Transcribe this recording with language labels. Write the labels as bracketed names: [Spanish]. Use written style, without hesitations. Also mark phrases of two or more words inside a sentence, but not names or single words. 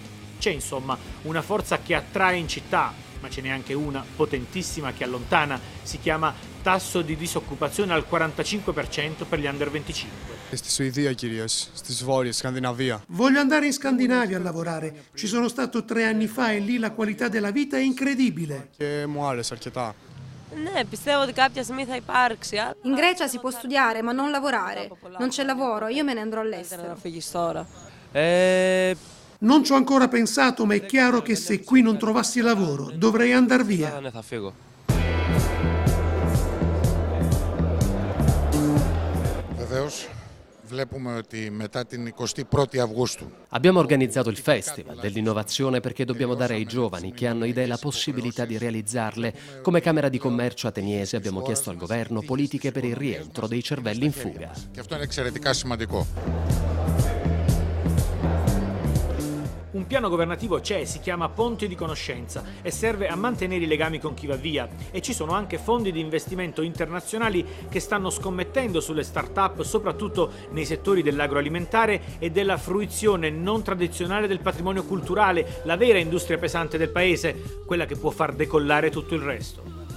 [Italian] C'è insomma una forza che attrae in città, ma ce n'è anche una potentissima che allontana. Si chiama tasso di disoccupazione al 45% per gli under 25. [Greek] Στη Σουηδία κυρίως, στη Βόρεια Σκανδιναβία. [Italian] Voglio andare in Scandinavia a lavorare. Ci sono stato 3 anni fa e lì la qualità della vita è incredibile. [Greek] Και μου άρεσε αρκετά. Ναι, πιστεύω ότι κάποια στιγμή θα υπάρξει. [Italian] In Grecia si può studiare ma non lavorare. Non c'è lavoro, io me ne andrò all'estero. Non ci ho ancora pensato, ma è chiaro che se qui non trovassi lavoro dovrei andar via. [Greek] Βεβαίως, βλέπουμε ότι μετά την 21η Αυγούστου. [Italian] Abbiamo organizzato il Festival dell'innovazione perché dobbiamo dare ai giovani che hanno idee la possibilità di realizzarle. Come Camera di Commercio ateniese abbiamo chiesto al governo politiche per il rientro dei cervelli in fuga. [Greek] Και αυτό είναι εξαιρετικά σημαντικό. [Italian] Un piano governativo c'è, si chiama Ponte di Conoscenza e serve a mantenere i legami con chi va via. E ci sono anche fondi di investimento internazionali che stanno scommettendo sulle start-up, soprattutto nei settori dell'agroalimentare e della fruizione non tradizionale del patrimonio culturale, la vera industria pesante del paese, quella che può far decollare tutto il resto.